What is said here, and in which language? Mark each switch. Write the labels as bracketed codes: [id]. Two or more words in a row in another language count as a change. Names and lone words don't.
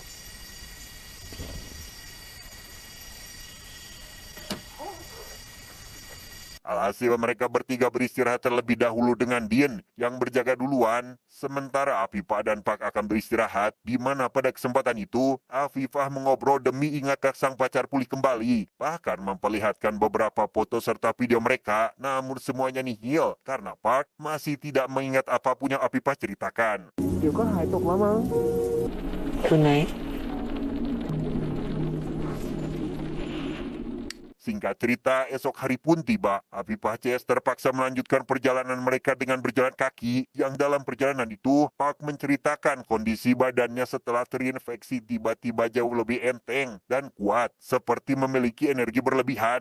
[id] Alhasil mereka bertiga beristirahat terlebih dahulu dengan Din yang berjaga duluan, sementara Afifah dan Park akan beristirahat, di mana pada kesempatan itu Afifah mengobrol demi ingat sang pacar pulih kembali, bahkan memperlihatkan beberapa foto serta video mereka, namun semuanya nihil karena Park masih tidak mengingat apapun yang Afifah ceritakan. [th] เดี๋ยวก็หายตกแล้วมั้งคุณไหน [id] Singkat cerita, esok hari pun tiba. Afifah CS terpaksa melanjutkan perjalanan mereka dengan berjalan kaki, yang dalam perjalanan itu, Park menceritakan kondisi badannya setelah terinfeksi tiba-tiba jauh lebih enteng dan kuat, seperti memiliki energi berlebihan.